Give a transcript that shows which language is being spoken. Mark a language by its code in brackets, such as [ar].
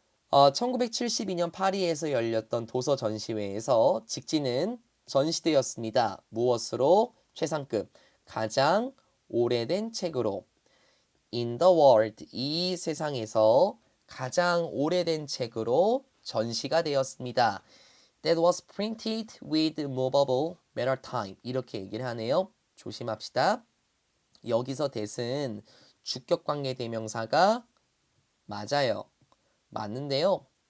[ko] 1972년 파리에서 열렸던 도서 전시회에서 직지는 전시되었습니다. 무엇으로? 최상급, 가장 오래된 책으로. [en] In the world, [ko] 이 세상에서 가장 오래된 책으로 전시가 되었습니다. [en] That was printed with movable metal type. [ko] 이렇게 얘기를 하네요. 조심합시다. 여기서 that은 주격관계 대명사가 맞아요. 맞는데요.